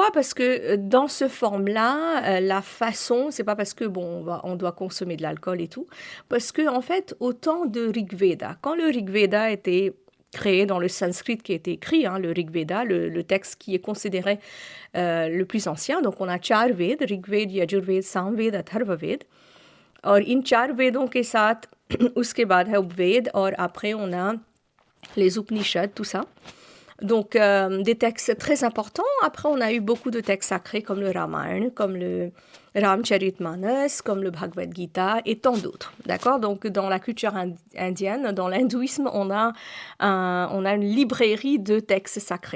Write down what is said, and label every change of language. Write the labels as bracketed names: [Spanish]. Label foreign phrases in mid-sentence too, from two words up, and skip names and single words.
[French] Parce que dans ce forme-là, la façon, c'est pas parce que on doit consommer de l'alcool et tout, parce que en fait, au temps de Rigveda, quand le Rigveda était créé dans le sanskrit qui a été écrit, le Rig Veda, le texte qui est considéré le plus ancien. Donc on a 4 Ved, Rig Ved, Yajurved, Samved, Atharvaved. [Hindi] और इन 4 वेदों के साथ उसके बाद है उपवेद और [French] après on a les Upanishads, tout ça. Donc des textes très importants. Après on a eu beaucoup de textes sacrés comme le Ramayana, comme le Ramcharitmanas, comme le Bhagavad Gita et tant d'autres. D'accord? Donc dans la culture indienne, dans l'hindouisme, on a une librairie de textes sacrés.